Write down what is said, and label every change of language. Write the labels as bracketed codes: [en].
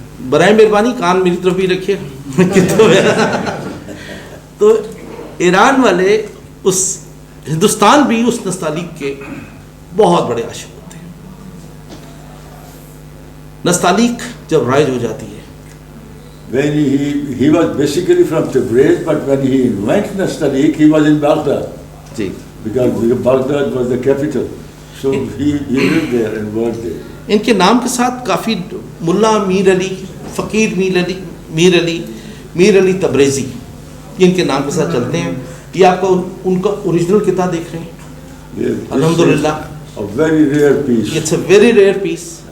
[ur] برائے مہربانی کان میری طرف بھی رکھیے. تو ایران والے اس ہندوستان بھی اس نستعلیق کے بہت بڑے عاشق ہوتے ہیں. نستعلیق جب رائج ہو جاتی ہے, [en] When he was basically from Tabriz, but when he invented Nastaliq, he was in Baghdad. [ur] جی [en] Because Baghdad was the capital. So he lived there and worked there. [ur] ان کے نام کے ساتھ کافی ملا میر علی, فقیر میر علی تبریزی, یہ ان کے نام کے ساتھ چلتے ہیں. یہ آپ کو ان کا اوریجنل کتاب دیکھ رہے ہیں, الحمدللہ. [en] A very rare piece. It's a very rare piece.